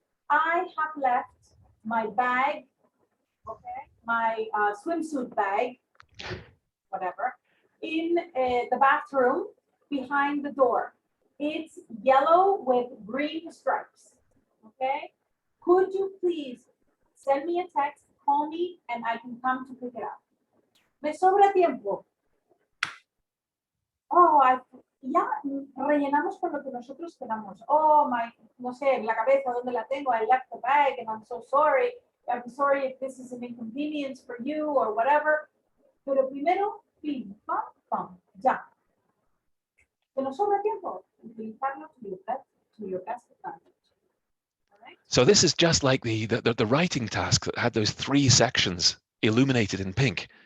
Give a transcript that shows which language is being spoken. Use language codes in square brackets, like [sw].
[en] I have left my bag, okay, my swimsuit bag, whatever, in the bathroom behind the door. It's yellow with green stripes. Okay. Could you please send me a text, call me, and I can come to pick it up? [es] Me sobra tiempo. Oh, ya rellenamos con lo que nosotros queramos. Oh, no sé, la cabeza, ¿dónde la tengo? [en] I left the bag and I'm so sorry. I'm sorry if this is an inconvenience for you or whatever. [es] Pero primero, pim, pam, pam, ya. Que nos sobra tiempo. Utilizarlo [en] to your best advantage. So this is just like the writing task that had those 3 sections illuminated in pink.